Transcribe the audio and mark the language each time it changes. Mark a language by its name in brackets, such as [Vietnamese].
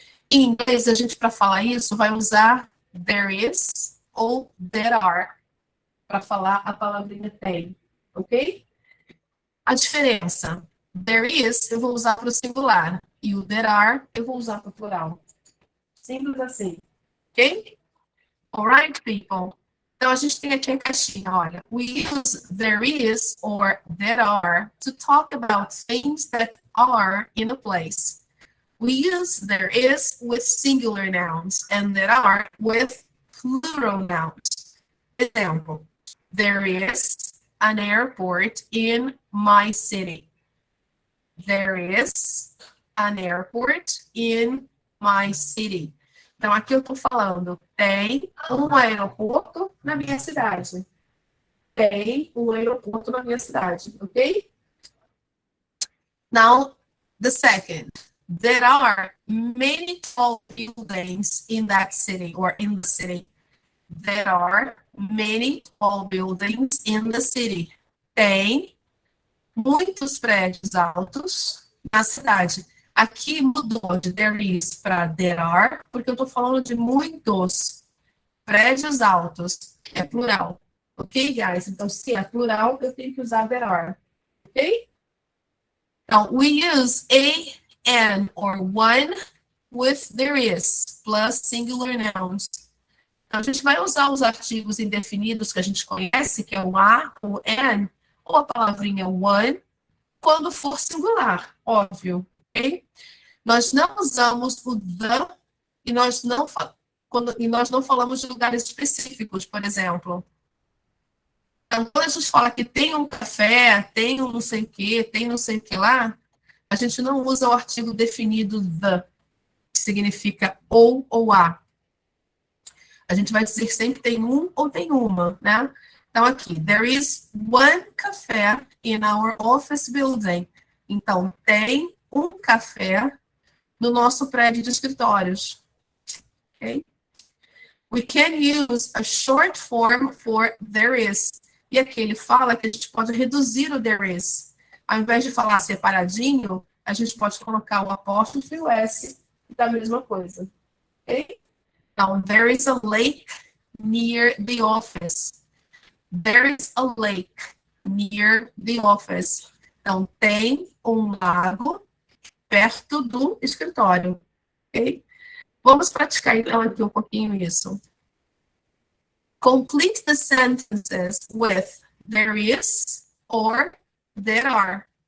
[Portuguese] Em inglês, a gente, para falar isso, vai usar there is ou there are, para falar a palavrinha tem, ok? A diferença, there is, eu vou usar para o singular, e o there are, eu vou usar para o plural. Simples assim, ok? [English] Alright, people? [Portuguese] Então, a gente tem aqui a caixinha, olha. [English] We use there is or there are to talk about things that are in a place. We use there is with singular nouns and there are with plural nouns. Example, there is an airport in my city. There is an airport in my city. [Portuguese] Então, aqui eu estou falando, tem um aeroporto na minha cidade. Tem um aeroporto na minha cidade, ok? [English] Now, the second. There are many tall buildings in that city or in the city. There are many tall buildings in the city. [Portuguese] Tem muitos prédios altos na cidade. Aqui mudou de there is para there are, porque eu estou falando de muitos prédios altos. É plural. [English] Ok, guys? [Portuguese] Então, se é plural, eu tenho que usar there are. Ok? Então, [English] we use a, an, or one with there is, plus singular nouns. [Portuguese] Então, a gente vai usar os artigos indefinidos que a gente conhece, que é o a, o an, ou a palavrinha one, quando for singular, óbvio, ok? Nós não usamos o the e nós não falamos de lugares específicos, por exemplo. Então, quando a gente fala que tem um café, tem um não sei o que, tem não sei o que lá, a gente não usa o artigo definido the, que significa ou a. A gente vai dizer sempre tem um ou tem uma, né? Então, aqui, [English] there is one café in our office building. [Portuguese] Então, tem um café no nosso prédio de escritórios. Okay? [English] We can use a short form for there is. [Portuguese] E aqui ele fala que a gente pode reduzir o there is. Ao invés de falar separadinho, a gente pode colocar o apóstrofo e o S, que dá a mesma coisa. Ok? Então, [English] there is a lake near the office. There is a lake near the office. [Portuguese] Então, tem um lago perto do escritório. Ok? Vamos praticar, então, aqui um pouquinho isso. [English] Complete the sentences with there is or there are.